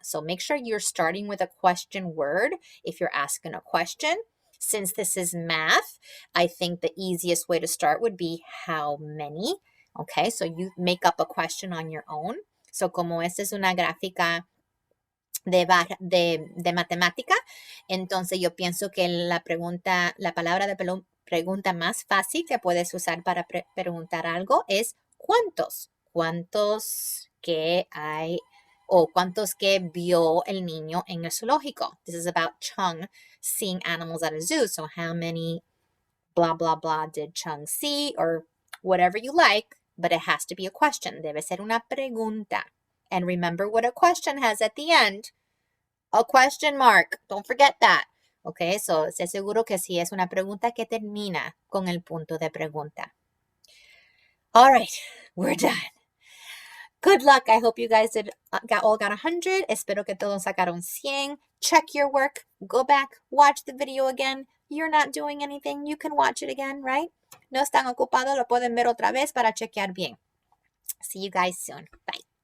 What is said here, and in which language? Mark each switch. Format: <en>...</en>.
<en>So, make sure you're starting with a question word if you're asking a question. Since this is math, I think the easiest way to start would be how many. Okay, so you make up a question on your own.</en> <es>So, como esta es una gráfica de matemática, entonces yo pienso que la palabra de pregunta más fácil que puedes usar para preguntar algo es ¿cuántos? ¿Cuántos que hay o cuántos que vio el niño en el zoológico?</es> <en>This is about Chung seeing animals at a zoo. So how many blah, blah, blah did Chung see, or whatever you like, but it has to be a question.</en> <es>Debe ser una pregunta.</es> <en>And remember what a question has at the end. A question mark. Don't forget that. Okay, so</en> <es>sé seguro que sí es una pregunta que termina con el punto de pregunta.</es> <en>All right, we're done. Good luck. I hope you guys all got 100.</en> <es>Espero que todos sacaron 100.</es> <en>Check your work. Go back. Watch the video again. You're not doing anything. You can watch it again, right?</en> <es>No están ocupados. Lo pueden ver otra vez para chequear bien.</es> <en>See you guys soon. Bye.</en>